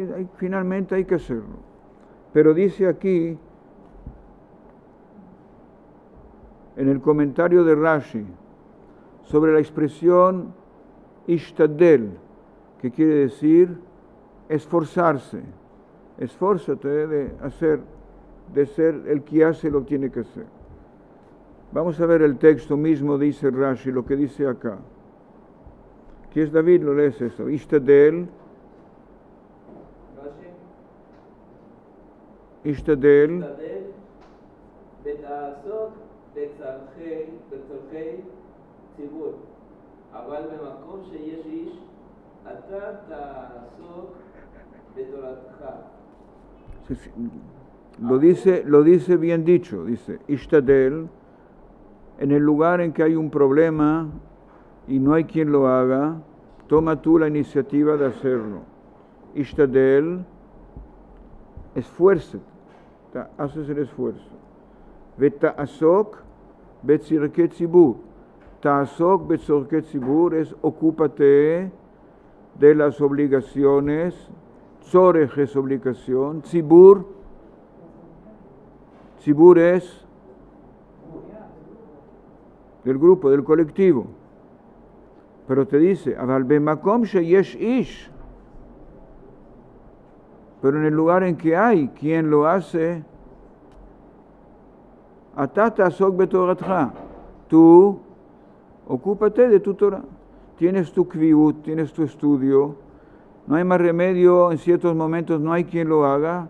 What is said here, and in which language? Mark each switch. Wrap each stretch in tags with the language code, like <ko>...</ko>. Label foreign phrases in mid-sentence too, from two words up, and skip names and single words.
<es>Finalmente hay que hacerlo. Pero dice aquí, en el comentario de Rashi, sobre la expresión ishtadel, que quiere decir esforzarse. Esfórzate de ser el que hace lo que tiene que hacer. Vamos a ver el texto mismo, dice Rashi, lo que dice acá. ¿Qué es David? Lo lees esto. Ishtadel. Ishtadel.</es> <he>ותעסוק בצורכי ציבור, אבל במקום שיש איש, אתה תעסוק בתורתך.</he> <es>Lo dice bien dicho, dice Ishtadel, en el lugar en que hay un problema y no hay quien lo haga, toma tú la iniciativa de hacerlo. Ishtadel, esfuérzate, haces el esfuerzo.</es> <he>ותעסוק בצורכי ציבור. תעסוק בצורכי ציבור</he> <es>es ocúpate de las obligaciones. Tzorech es obligación. Tzibur es del grupo, del colectivo. Pero te dice,</es> <he>אבל במקום שיש איש.</he> <es>Pero en el lugar en que hay quien lo hace,</es> <he>ואתה תעסוק בתורתך.</he> <es>Tú ocúpate de tu Torah. Tienes tu kviut, tienes tu estudio. No hay más remedio, en ciertos momentos no hay quien lo haga.</es>